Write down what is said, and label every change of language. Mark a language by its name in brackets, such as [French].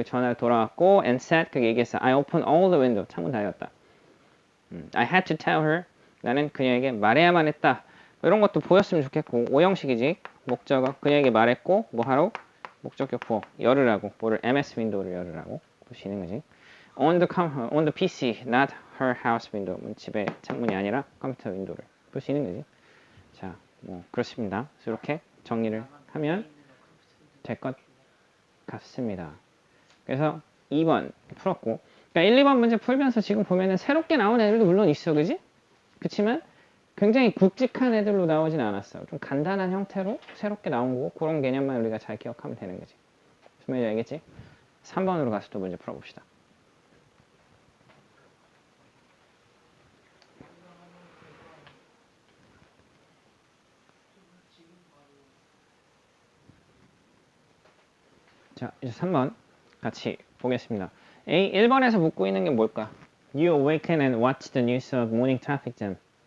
[Korean] 그 전화를 돌아왔고 [English] and said, [Korean] 그게 얘기했어. [English] I opened all the window. [Korean] 창문 다 열었다. [English] I had to tell her. [Korean] 나는 그녀에게 말해야만 했다. 이런 것도 보였으면 좋겠고, 오형식이지. 목적어 그녀에게 말했고 뭐하러? 목적격 부호 열으라고, 뭐를 MS 윈도우를 열으라고 보시는 거지. [English] on the PC, not her house window. [Korean] 집의 창문이 아니라 컴퓨터 윈도우를 보시는 거지. 자, 뭐 그렇습니다. 그래서 이렇게 정리를 하면 될 것 같습니다. 그래서 2번 풀었고, 그러니까 1, 2번 문제 풀면서 지금 보면은 새롭게 나온 애들도 물론 있어, 그지? 그치만 굉장히 굵직한 애들로 나오진 않았어. 좀 간단한 형태로 새롭게 나온 거고, 그런 개념만 우리가 잘 기억하면 되는 거지. 무슨 말인지 알겠지? 3번으로 가서 또 문제 풀어봅시다. 자, 이제 3번 같이 보겠습니다. A, 1번에서 묻고 있는 게 뭘까? [English] You awaken and watch the news of morning traffic jam.